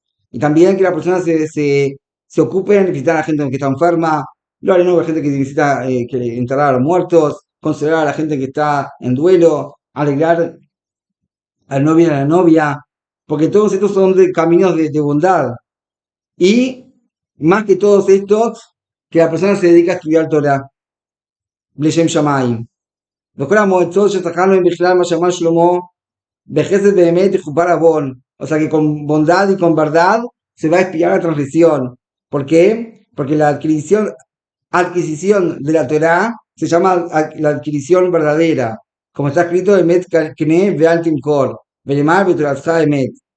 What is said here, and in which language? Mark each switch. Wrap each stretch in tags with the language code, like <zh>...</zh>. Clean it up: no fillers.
<es>Y también que la persona se ocupe en visitar a la gente que está enferma, lo haré a la gente que necesita enterrar a los muertos, considerar a la gente que está en duelo, alegrar al novio y a la novia, porque todos estos son caminos de bondad. Y más que todos estos, que la persona se dedica a estudiar Torah,</es> <he>Bleshem Shamayim. וכל המועצות שזכרנו הם בכלל מה שאמר שלמה, בחסד באמת יכופר עוון.</he> <es>O sea que con bondad y con verdad se va a expiar la transgresión. ¿Por qué? Porque la adquisición de la Torah se llama la adquisición verdadera. Como está escrito,</es> <he>Emet Kne Ve'al Timkor, Ve'lemar Be'toratcha Emet.</he>